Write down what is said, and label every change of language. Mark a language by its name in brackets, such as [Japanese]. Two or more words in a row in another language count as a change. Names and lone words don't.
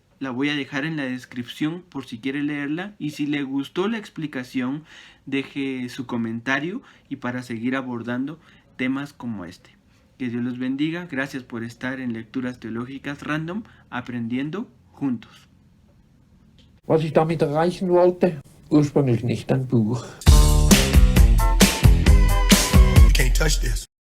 [Spanish] La voy a dejar en la descripción por si quiere leerla. Y si le gustó la explicación, deje su comentario y para seguir abordando temas como este. Que Dios los bendiga. Gracias por estar en Lecturas Teológicas Random, aprendiendo juntos. [German] Was ich damit erreichen wollte? Ursprünglich nicht ein Buch. [English] You can't touch this.